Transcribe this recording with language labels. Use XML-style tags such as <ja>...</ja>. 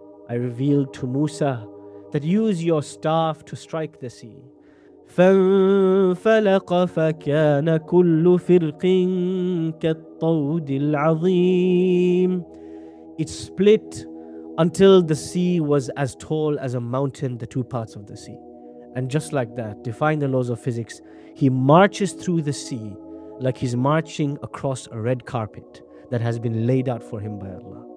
<en>I revealed to Musa that use your staff to strike the sea.</en> <ar>فانفلق فكان كل فرق كالطود العظيم.</ar> <en>It split until the sea was as tall as a mountain, the two parts of the sea. And just like that, defying the laws of physics, he marches through the sea like he's marching across a red carpet that has been laid out for him by Allah.</en>